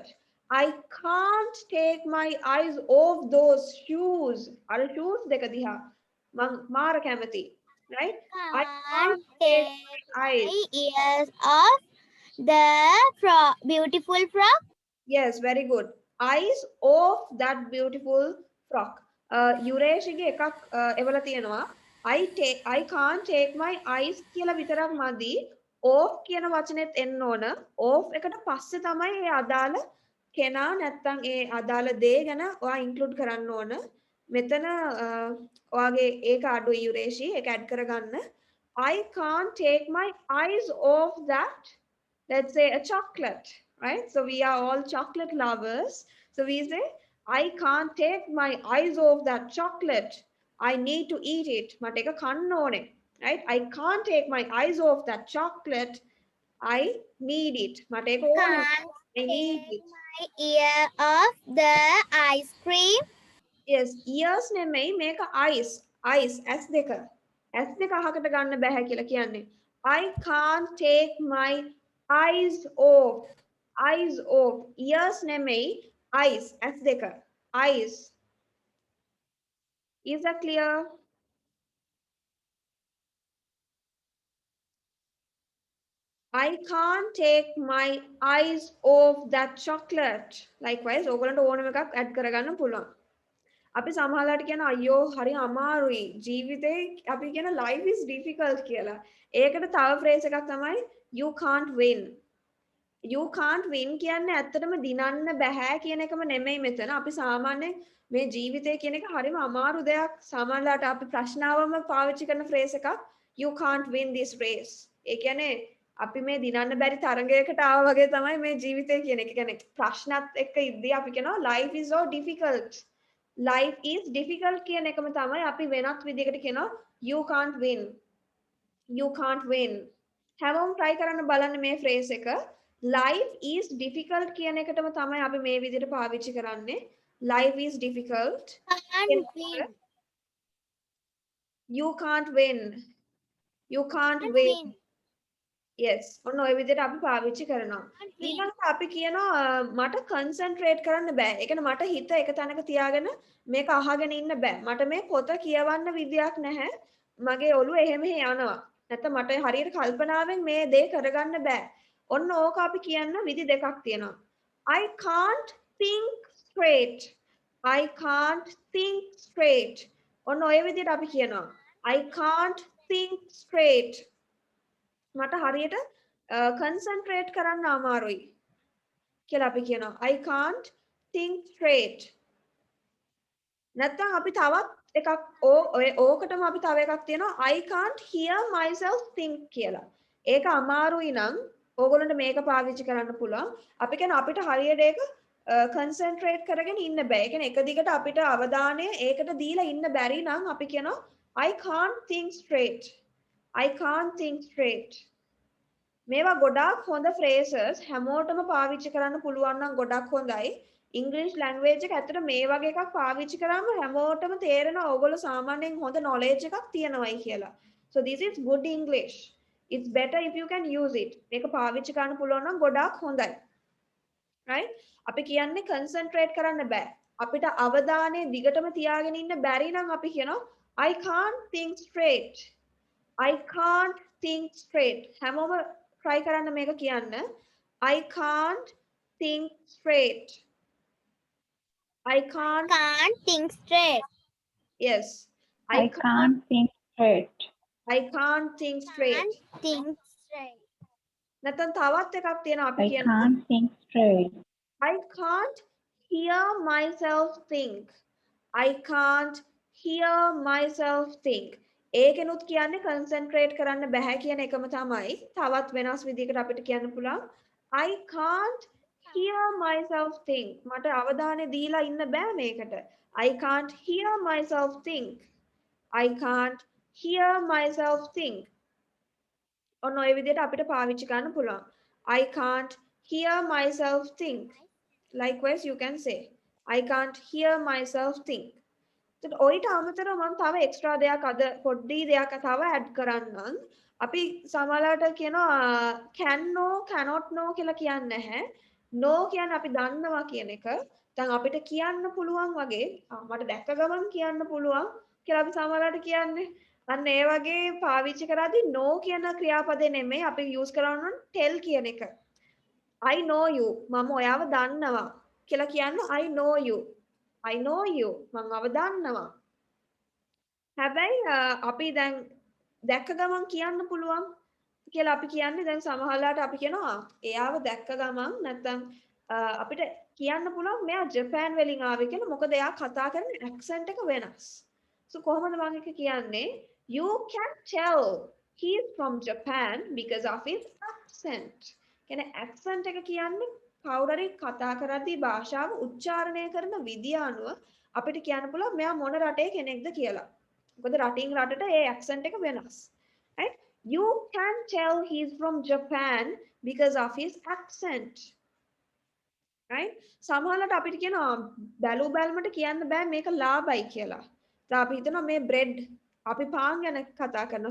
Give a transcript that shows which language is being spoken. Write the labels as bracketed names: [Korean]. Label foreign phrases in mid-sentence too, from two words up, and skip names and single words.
[English] I can't take my eyes off those shoes. [Sinhala] අර shoes දෙක දිහා මම මාර කැමති. [English] Right? I Can't take my eyes. my ears off the beautiful frog. Yes, very good. Eyes off that beautiful frock. [Sinhala] යුරේෂිගේ එකක් එවලා තියෙනවා. [English] I can't take my eyes [Sinhala] කියලා විතරක් මදි. Off කියන වචනේත් එන්න ඕන. Off එකට පස්සේ තමයි ඒ අදාළ කෙනා නැත්තම් ඒ අදාළ දේ ගැන ඔයා ඉන්ක්ලූඩ් කරන්න ඕන. මෙතන ඔයාගේ ඒක අඩුයි යුරේෂි ඒක ඇඩ් කරගන්න. [English] I can't take my eyes off that, let's say, a chocolate. Right? So we are all chocolate lovers. So we say, I can't take my eyes off that chocolate. I need to eat it. [Sinhala] මට ඒක කන්න ඕනේ. [English] Right? I can't take my eyes off that chocolate. I need it. [Sinhala] මට ඒක ඕනේ. [English] I need it. My ear off the ice cream. Yes, ears [Sinhala] නෙමෙයි මේක [English] eyes. Eyes S දෙක. [Sinhala] S දෙක අහකට ගන්න බෑ කියලා කියන්නේ. [English] I can't take my eyes off. Eyes off. Ears නෙමෙයි eyes. S දෙක. Eyes. Is that clear? I can't take my eyes off that chocolate. Likewise, [Sinhala] ඕගොල්ලන්ට ඕනම එකක් add කරගන්න පුළුවන්. අපි සමහරවිට කියන අයියෝ හරි අමාරුයි ජීවිතේ අපි කියන [English] life is difficult [Sinhala] කියලා. ඒකට තව phrase එකක් තමයි [English] you can't win. You can't win [Sinhala] කියන්නේ ඇත්තටම දිනන්න බෑ කියන එකම නෙමෙයි මෙතන. අපි සාමාන්‍යයෙන් මේ ජීවිතය කියන එක හරිම අමාරු දෙයක්. සමහරවිට අපි ප්‍රශ්නාවම පාවිච්චි කරන phrase එකක් [English] you can't win this race. [Sinhala] ඒ කියන්නේ අපි මේ දිනන්න බැරි තරගයකට ආවා වගේ තමයි මේ ජීවිතය කියන එක. කියන්නේ ප්‍රශ්නත් එක්ක ඉද්දී අපි කියනවා [English] life is so difficult. Life is difficult [Sinhala] කියන එකම තමයි අපි වෙනත් විදිහකට කියනවා [English] you can't win. You can't win. [Sinhala] හැමෝම try කරන්න බලන්න මේ phrase එක. [English] Life is difficult [Sinhala] කියන එකටම තමයි අපි මේ විදිහට පාවිච්චි කරන්නේ. [English] Life is difficult. Can't win. You can't win. You can't win. Yes. [Sinhala] ඔන්න ඔය විදිහට අපි පාවිච්චි කරනවා. ඊළඟට අපි කියනවා මට concentrate කරන්න බෑ. ඒ කියන්නේ මට හිත එක තැනක තියාගෙන මේක අහගෙන ඉන්න බෑ. මට මේ පොත කියවන්න විදියක් නැහැ. මගේ ඔළුව එහෙම යනවා. නැත්නම් මට හරියට කල්පනාවෙන් මේ දේ කරගන්න බෑ. ඔන්න ඕක අපි කියන්න විදි දෙකක් තියෙනවා. [English] I can't think straight. I can't think straight. [Sinhala] ඔන්න ඔය විදිහට අපි කියනවා. [English] I can't think straight. [Sinhala] මට හරියට concentrate කරන්න අමාරුයි කියලා අපි කියනවා. [English] I can't think straight. [Sinhala] නැත්නම් අපි තවත් එකක් ඕකටම අපි තව එකක් තියෙනවා. [English] I can't hear myself think කියලා. [Sinhala] ඒක අමාරුයි නම් ඕගොල්ලන්ට මේක පාවිච්චි කරන්න පුළුවන්. අපි කියන අපිට හරියට ඒක concentrate කරගෙන ඉන්න බෑ. ඒ කියන්නේ එක දිගට අපිට අවධානය ඒකට දීලා ඉන්න බැරි නම් අපි කියනවා [English] I can't think straight. I can't think straight. [Sinhala] මේවා ගොඩාක් හොඳ phrases හැමෝටම පාවිච්චි කරන්න පුළුවන් නම් ගොඩක් හොඳයි. [English] English language [Sinhala] එක ඇත්තට මේ වගේ එකක් පාවිච්චි කරාම හැමෝටම තේරෙනවා ඕගොල්ලෝ සාමාන්‍යයෙන් හොඳ knowledge එකක් තියෙනවයි කියලා. [English] So this is good English. It's better if you can use it. [Sinhala] මේක පාවිච්චි කරන්න පුළුවන් නම් ගොඩාක් හොඳයි. Right? අපි කියන්නේ concentrate කරන්න බෑ. අපිට අවධානය දිගටම තියාගෙන ඉන්න බැරි නම් අපි කියනවා [English] I can't think straight. I can't think straight. [Sinhala] හැමෝම try කරන්න මේක කියන්න. [English] I can't think straight. I can't. Can't think straight. Yes. I can't think straight. I can't think straight. Can't think straight. [Sinhala] නැත්නම් තවත් එකක් තියෙනවා අපි [English] I [Sinhala] කියන [English] can't think straight. I can't hear myself think. I can't hear myself think. [Sinhala] ඒකෙනුත් කියන්නේ concentrate කරන්න බෑ කියන එකම තමයි. තවත් වෙනස් විදිහකට අපිට කියන්න පුළුවන් [English] I can't hear myself think. [Sinhala] මට අවධානය දීලා ඉන්න බෑ මේකට. [English] I can't hear myself think. I can't hear myself think. [Sinhala] ඔන්න ඔය විදිහට අපිට පාවිච්චි කරන්න පුළුවන්. [English] I can't hear myself think. Likewise you can say I can't hear myself think. [Sinhala] එතකොට ඔයිට අමතරව මම තව එක්ස්ට්‍රා දෙයක් අද පොඩි දෙයක් තව ඇඩ් කරන්නම්. අපි සමහරවිට කියනවා [English] can no cannot no [Sinhala] කියලා කියන්නේ නැහැ. no කියන්නේ අපි දන්නවා කියන එක. දැන් අපිට කියන්න පුළුවන් වගේ මට දැක්ක ගමන් කියන්න පුළුවන් කියලා අපි සමහරවිට කියන්නේ. අන්න ඒ වගේ පාවිච්චි කරද්දී no කියන ක්‍රියාපදේ නෙමෙයි අපි use කරන්න tell කියන එක. [English] I know you. [Sinhala] මම ඔයාව දන්නවා කියලා කියන්න [English] I know you. I know you. [Sinhala] මම ඔයාව දන්නවා. හැබැයි අපි දැන් දැක්ක ගමන් කියන්න පුළුවන් කියලා අපි කියන්නේ දැන් සමහරලාට අපි කියනවා එයාව දැක්ක ගමන් නැත්නම් අපිට කියන්න පුළුවන් මෙයා ජපාන් වලින් ආවේ කියලා මොකද එයා කතා කරන accent එක වෙනස්. [English] So [Sinhala] කොහොමද මම එක කියන්නේ [English] you can tell he is from Japan because of his accent. [Sinhala] කියන්නේ accent එක කියන්නේ කවුරුරි කතා කරද්දී භාෂාව උච්චාරණය කරන විදිය අනුව අපිට කියන්න පුළුවන් මෙයා මොන රටේ කෙනෙක්ද කියලා. මොකද රටින් රටට ඒ accent එක වෙනස්. [English] Right? You can tell he is from Japan because of his accent. Right? [Sinhala] සමහරවිට අපිට කියනවා බැලු බැලමට කියන්න බෑ මේක ලාභයි කියලා. දැන් අපි හිතනවා මේ bread අපි පාන් ගැන කතා කරනවා.